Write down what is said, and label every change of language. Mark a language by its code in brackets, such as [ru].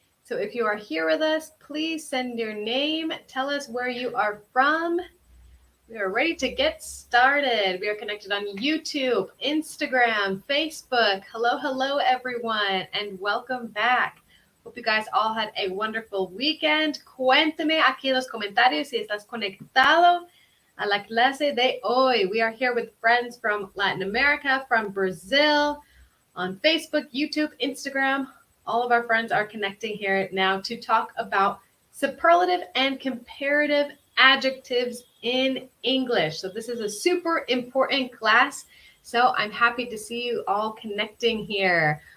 [en] So if you are here with us, please send your name. Tell us where you are from. We are ready to get started. We are connected on YouTube, Instagram, Facebook. Hello, everyone, and welcome back. Hope you guys all had a wonderful weekend. [es] Cuéntame aquí en los comentarios si estás conectado a la clase de hoy. [en] We are here with friends from Latin America, from Brazil, on Facebook, YouTube, Instagram. All of our friends are connecting here now to talk about superlative and comparative adjectives in English. So this is a super important class. So I'm happy to see you all connecting here.